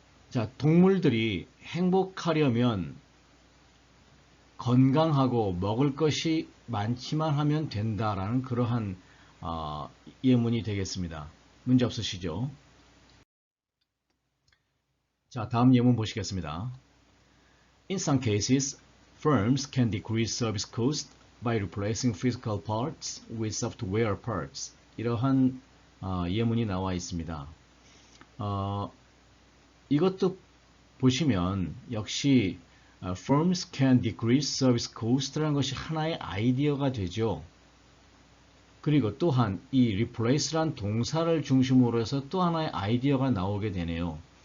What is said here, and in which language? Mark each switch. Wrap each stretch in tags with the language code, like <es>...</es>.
<ko>자, 동물들이 행복하려면 건강하고 먹을 것이 많지만 하면 된다라는 그러한 예문이 되겠습니다. 문제 없으시죠? 자, 다음 예문 보시겠습니다.</ko> <en>In some cases, firms can decrease service cost by replacing physical parts with software parts.</en> <ko>이러한 예문이 나와 있습니다. 이것도 보시면 역시</ko> <en>firms can decrease service cost</en> <ko>라는 것이 하나의 아이디어가 되죠. 그리고 또한 이 replace란 동사를 중심으로 해서 또 하나의 아이디어가 나오게 되네요.</ko>